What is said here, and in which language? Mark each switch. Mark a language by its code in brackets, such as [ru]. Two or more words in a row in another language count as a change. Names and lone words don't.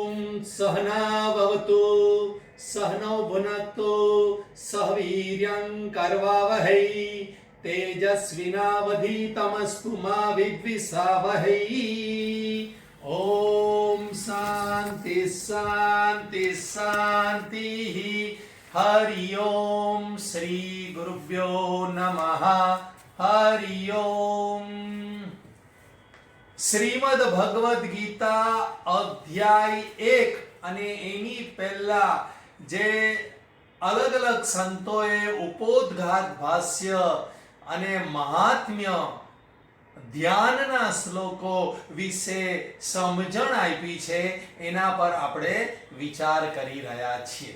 [sa] सहनाववतु सहनौ भुनक्तु सह वीर्यं करवावहै तेजस्विनावधीतमस्तु मा विद्विषावहै। ओम शांति शांति शांति। हरि ओम श्री गुरुभ्यो नमः। हरि ओम। [gu] શ્રીમદ ભગવદ ગીતા અધ્યાય 1 અને એની પહેલા જે અલગ અલગ સંતોએ ઉપોદ્ઘાત ભાષ્ય અને મહાત્મ્ય ધ્યાનના શ્લોકો વિશે સમજણ આપી છે એના પર આપણે વિચાર કરી રહ્યા છીએ।